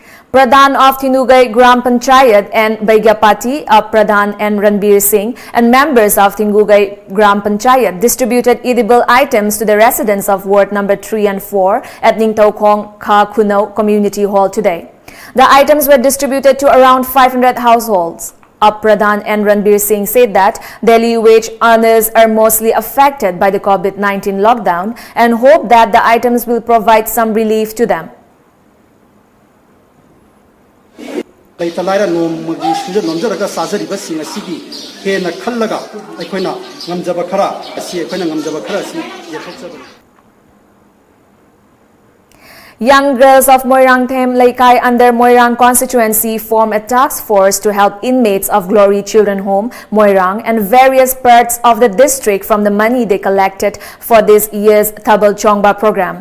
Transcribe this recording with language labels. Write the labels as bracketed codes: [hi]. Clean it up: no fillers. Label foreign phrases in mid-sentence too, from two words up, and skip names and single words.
[en] Pradhan of Thinugai Gram Panchayat and Baigyapati, Pradhan and Ranbir Singh, and members of Thinugai Gram Panchayat distributed edible items to the residents of Ward number 3 and 4 at Ningtaukong Kha Kunau Community Hall today. The items were distributed to around 500 households. Pradhan and Ranbir Singh said that daily wage earners are mostly affected by the COVID-19 lockdown and hope that the items will provide some relief to them. [mni] Laitalaira nomagi sunja nomjaraga sajariba singa sigi hena khallaga aikoina ngamjaba khara asi aikoina ngamjaba khara asi yethokjaba. [en] Young girls of Moirang Them Laikai under Moirang constituency form a task force to help inmates of Glory Children Home, Moirang and various parts of the district from the money they collected for this year's Thabal Chongba program.